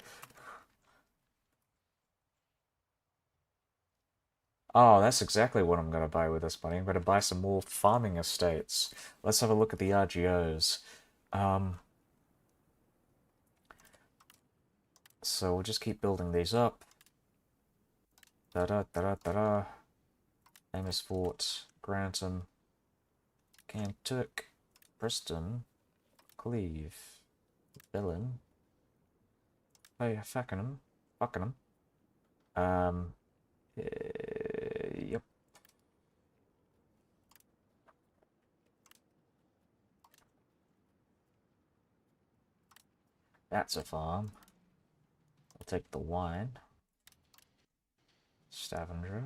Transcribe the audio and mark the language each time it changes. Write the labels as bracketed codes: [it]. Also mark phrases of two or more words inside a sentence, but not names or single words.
[en] Oh, that's exactly what I'm going to buy with this money. I'm going to buy some more farming estates. Let's have a look at the RGOs. Um, so we'll just keep building these up. Da-da-da-da-da-da. Amos Fort, Grantham, Kantuk, Preston, Cleve, Bellin. Oh, Fakenham. Buckingham. Um, yep. That's a farm. I'll take the wine. Stavanger.